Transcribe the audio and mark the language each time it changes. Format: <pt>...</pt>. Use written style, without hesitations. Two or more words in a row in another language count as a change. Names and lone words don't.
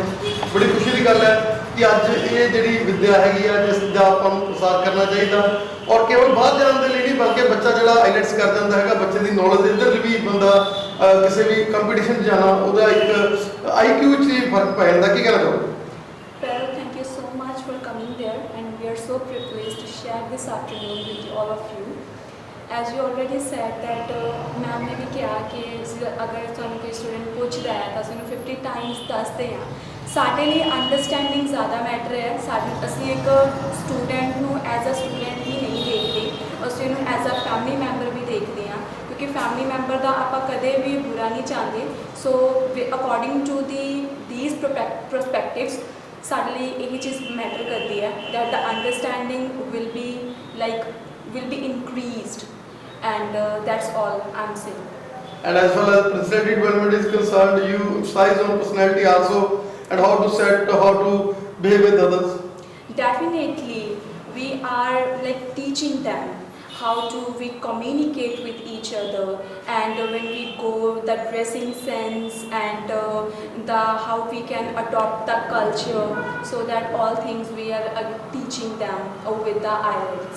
<pa>ਬੜੀ ਖੁਸ਼ੀ ਦੀ ਗੱਲ ਹੈ ਕਿ ਅੱਜ ਇਹ ਜਿਹੜੀ ਵਿਦਿਆ ਹੈਗੀ ਆ ਜਿਸ ਦਾ ਆਪਾਂ ਨੂੰ ਪ੍ਰਸਾਰ ਕਰਨਾ ਚਾਹੀਦਾ। ਔਰ ਕੇਵਲ ਬਾਹਰ ਜਾਣ ਦੇ ਲਈ ਨਹੀਂ ਬਲਕਿ ਬੱਚਾ ਜਿਹੜਾ ਆਈਲੈਟਸ ਕਰ ਜਾਂਦਾ ਹੈਗਾ, ਬੱਚੇ ਦੀ ਨੌਲੇਜ ਇੱਧਰ ਵੀ ਬੰਦਾ ਕਿਸੇ ਵੀ ਕੰਪੀਟੀਸ਼ਨ 'ਚ ਜਾਣਾ ਉਹਦਾ ਇੱਕ IQ 'ਚ ਹੀ ਫਰਕ ਪੈ ਜਾਂਦਾ। ਕੀ ਕਹਿਣਾ ਚਾਹੋਗੇ?</pa> <en>Well, thank you so much for coming there, and we are so privileged to share this afternoon with all of you. As you already said that</en> <hi>मैम ने भी कहा कि अगर</hi> <pa>ਤੁਹਾਨੂੰ ਕੋਈ ਸਟੂਡੈਂਟ ਪੁੱਛਦਾ ਹੈ ਤਾਂ ਅਸੀਂ 50 ਟਾਈਮਸ ਦੱਸਦੇ ਹਾਂ। ਸਾਡੇ ਲਈ ਅੰਡਰਸਟੈਂਡਿੰਗ ਜ਼ਿਆਦਾ ਮੈਟਰ ਹੈ। ਅਸੀਂ ਇੱਕ ਸਟੂਡੈਂਟ ਨੂੰ</pa> <en>as a student</en> <pa>ਹੀ ਨਹੀਂ ਦੇਖਦੇ, ਅਸੀਂ ਉਹਨੂੰ</pa> <en>as a family member</en> <pa>ਵੀ ਦੇਖਦੇ ਹਾਂ, ਕਿਉਂਕਿ</pa> <en>family member</en> <pa>ਦਾ ਆਪਾਂ ਕਦੇ ਵੀ ਬੁਰਾ ਨਹੀਂ ਚਾਹੁੰਦੇ।</pa> <en>so according to these perspectives</en> <pa>ਸਾਡੇ ਲਈ ਇਹ ਚੀਜ਼ ਮੈਟਰ ਕਰਦੀ ਹੈ</pa> <en>that the understanding will be increased, and that's all I'm saying. And as far as personality development is concerned, you emphasize on personality also and how to behave with others. Definitely, we are like teaching them how to we communicate with each other, and when we go the dressing sense and the how we can adopt the culture, so that all things we are teaching them with the IELTS.</en>